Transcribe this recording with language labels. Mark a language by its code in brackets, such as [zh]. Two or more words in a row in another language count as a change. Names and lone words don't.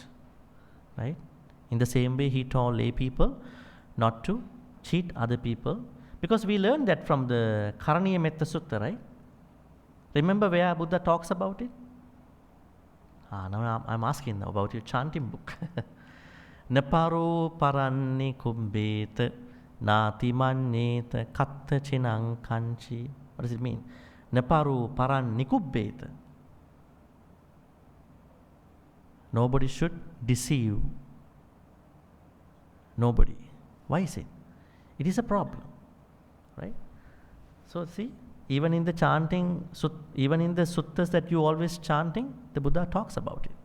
[en] Right? In the same way, he told lay people not to cheat other people, because we learned that from the Karaniya Metta Sutta, right? Remember where Buddha talks about it? Now I'm asking now about your chanting book. [pi] Naparo paranni kumbeta nati manneta katta chinang kanchi. [en] What does it mean? [pi] Naparu paran nikubbeta. [en] Nobody should deceive. Nobody. Why is it? It is a problem, right? So see, even in the chanting, even in the suttas that you always chanting, the Buddha talks about it.